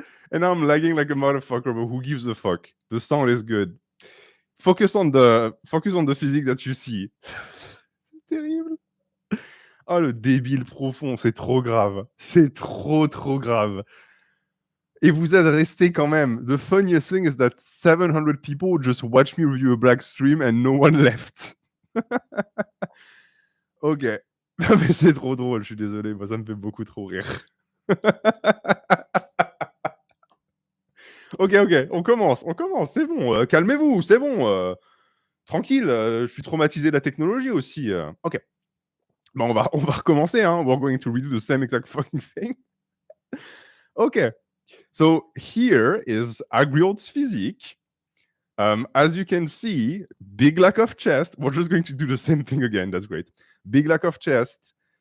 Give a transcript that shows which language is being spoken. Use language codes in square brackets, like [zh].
[en] And now I'm lagging like a motherfucker, but who gives a fuck? The sound is good. Focus on the physique that you see. [fr] C'est terrible. Oh, le débile profond, c'est trop grave. C'est trop grave. Et vous êtes restés quand même. [en] The funniest thing is that 700 people just watch me review a black stream and no one left. Ok. [fr] Non mais c'est trop drôle, je suis désolé. Moi, ça me fait beaucoup trop rire. Ok, on commence. C'est bon. Calmez-vous, c'est bon. Tranquille, je suis traumatisé de la technologie aussi. Ok. Bon, on va recommencer. Hein. [en] We're going to redo the same exact fucking thing. Okay. So here is Agriold's physique. As you can see, big lack of chest. We're just going to do the same thing again. That's great. Big lack of chest.